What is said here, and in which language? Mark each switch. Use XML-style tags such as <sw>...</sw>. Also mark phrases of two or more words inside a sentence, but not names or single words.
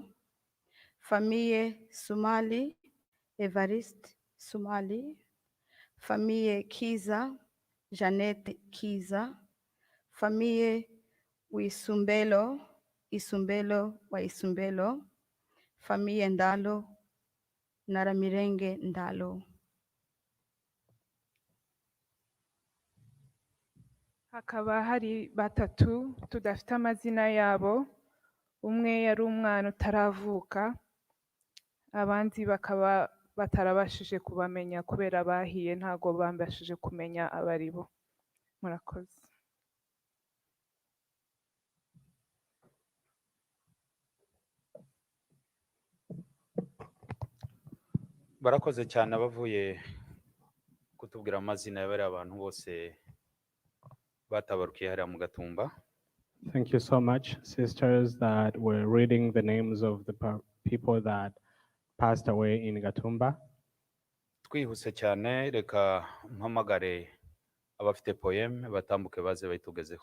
<fr>Famille Sumali, Evariste Sumali, Famille Kiza, Jeannette Kiza, Famille Isumbelo wa Isumbelo, Famille Ndalo, Naramirenge Ndalo.</fr> <rw>hakaba hari batatu tudafite amazina yabo, umwe yari umwana utaravuka, abandi bakaba batarabashije kubamenya kubera bahiye, ntago bambashije kumenya abaribo. Murakoze. barakoze cyane abavuye kutubwira amazina y'abari abantu bose batabarukiye hariya mu Gatumba.</rw> <en>Thank you so much, sisters, that were reading the names of the people that passed away in Gatumba.</en> <rw>Twihuse cyane, reka mpamagare abafite poeme batambuke baze bayitugezeho.</rw>